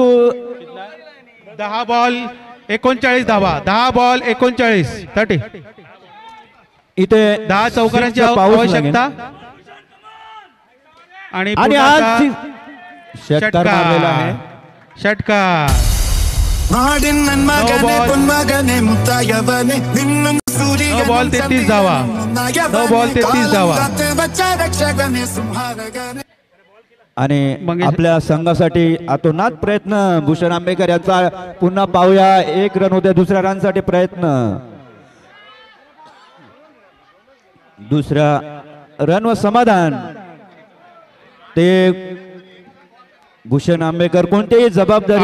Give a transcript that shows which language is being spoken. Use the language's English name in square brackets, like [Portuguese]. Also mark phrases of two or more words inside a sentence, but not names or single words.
[Marathi] 10 बॉल 39 धावा. 10 बॉल 39 30. इथे 10 चौकारांची सिक्सचा पाऊस लागेल. आवश्यकता आणि आणि पुन्हा आज आता षटकार मारलेला आहे. षटकार. [Malayalam] നാടിൻ നന്മകനെ പൊന്മകനെ മുത്തായവനെ നിന്നും സൂര്യനെ [Marathi] 9 बॉल 33 धावा. 9 बॉल 33 धावा. [Malayalam] വച്ച രക്ഷകനെ സംഹാരകനെ. [Marathi] आणि मंगेश- आपल्या संघासाठी अतोनात प्रयत्न भूषण आंबेकर यांचा. पुन्हा पाहूया. 1 रन होते. दुसऱ्या रन साठी प्रयत्न. दुसऱ्या रन व समाधान. ते भूषण आंबेकर कोणतेही जबाबदारी